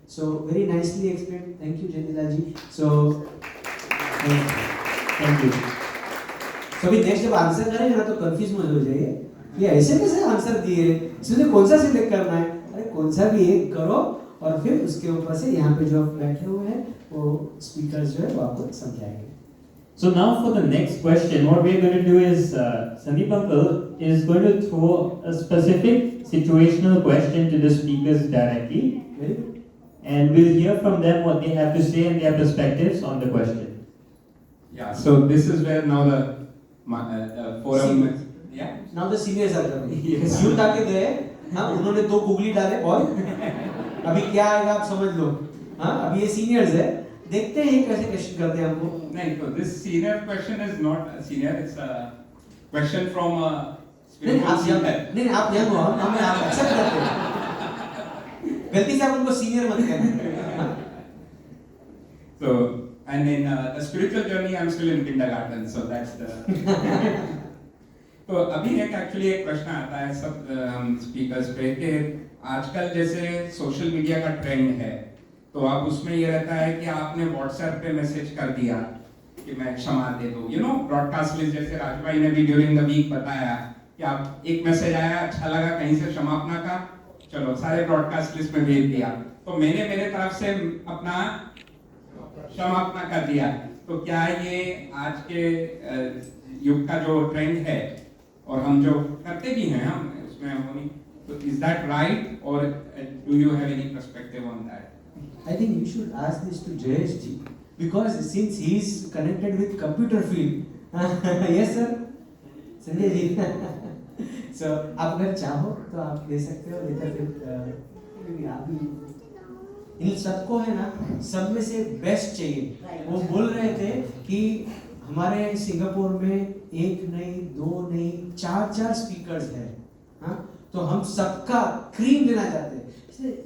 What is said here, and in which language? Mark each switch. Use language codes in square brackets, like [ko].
[en] So very nicely explain, thank you Jaidilal ji. So thank you. [hi] तो अभी next जब answer करेंगे ना तो कंफ्यूज मत हो जाइए, ये ऐसे कैसे आंसर दिए, इसमें कौन सा सिलेक्ट करना है? अरे कौन सा भी एक करो, और फिर उसके ऊपर से यहाँ पे जो बैठे हुए हैं वो स्पीकर्स जो है वो आपको समझाएंगे। [en] So now for the next question, what we're going to do is Sandeep uncle is going to throw a specific situational question to the speakers directly, and we'll hear from them what they have to say and their perspectives on the question. Yeah, so this is where now the forum. Yeah. Now the seniors are coming. Yes. [hi] Youth आके गए, हाँ, उन्होंने 2 googly डाले और अभी क्या आएगा आप समझ लो। हाँ, अभी ये सीनियर्स है, देखते हैं कैसे क्वेश्चन करते हैं हमको। नहीं, तो [en] this senior question is not a senior, it's a question from a [hi] नहीं आप [en] spiritual young, seeker. [hi] नहीं आप यंग हो, हमें आप एक्सेप्ट करते हैं। गलती से आप उनको सीनियर मत कहना। [en] So, and in the spiritual journey, I'm still in kindergarten, so that's the. [hi] तो अभी एक्चुअली एक प्रश्न आता है सब स्पीकर्स पे कि आजकल जैसे सोशल मीडिया का ट्रेंड है, तो आप उसमें ये रहता है कि आपने व्हाट्सएप पे मैसेज कर दिया कि मैं क्षमा दे दो, [en] you know, [hi] ब्रॉडकास्ट लिस्ट, जैसे राजू भाई ने भी [en] during the week [hi] बताया कि आप एक मैसेज आया, अच्छा लगा, कहीं से क्षमापना का चलो सारे ब्रॉडकास्ट लिस्ट में भेज दिया, तो मैंने मेरे तरफ से अपना समापना कर दिया। तो क्या ये आज के युग का जो ट्रेंड है और हम जो करते भी हैं हम उसमें हो नहीं, तो [en] is that right [hi] और [en] Do you have any perspective on that? I think you should ask this to Jayesh ji because since he is connected with computer field. Yes sir, [hi] Sanjay ji. [en] So [hi] आप अगर चाहो तो आप ले सकते हो, नहीं तो फिर आप भी इन सबको है ना, सब में से बेस्ट चाहिए। वो बोल रहे थे कि हमारे सिंगापुर में एक नहीं, दो नहीं, चार स्पीकर्स हैं, हाँ, तो हम सबका क्रीम लेना चाहते हैं।